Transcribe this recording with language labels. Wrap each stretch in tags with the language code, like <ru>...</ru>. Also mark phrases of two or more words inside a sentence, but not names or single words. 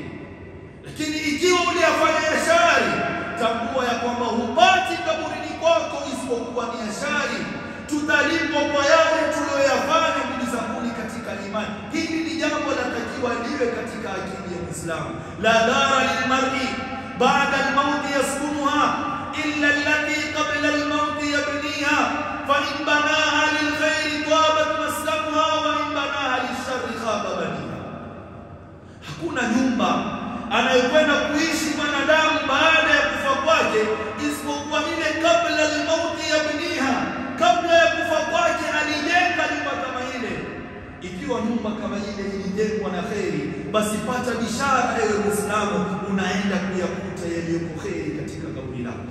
<sw>Lakini ikiwa uliyafanya ya shari, tambua ya kwamba hupati kaburini kwako isipokuwa ni ya shari. Tutalipwa kwa yale tuliyoyafanya ndugu zangu katika imani. Hili ni jambo linatakiwa liwe katika akili ya Muislamu.</sw> <ar>لا دار للمرء بعد الموت يسكنها إلا التي قبل الموت يبنيها فإن بناها للخير طابت مسكنها وإن بناها للشر خاب بنيها.</ar> <sw>Hakuna nyumba anayokwenda kuishi mwanadamu baada ya kufa kwake isipokuwa ile</sw> <ar>قبل الموت يبنيها,</ar> <sw>kabla ya kufa kwake alijenga nyumba kama ile. Ikiwa nyumba kama ile ilijengwa na kheri, basi pata bishara ewe Muislamu, unaenda kuyakuta yaliyoko kheri katika kaburi lako.</sw>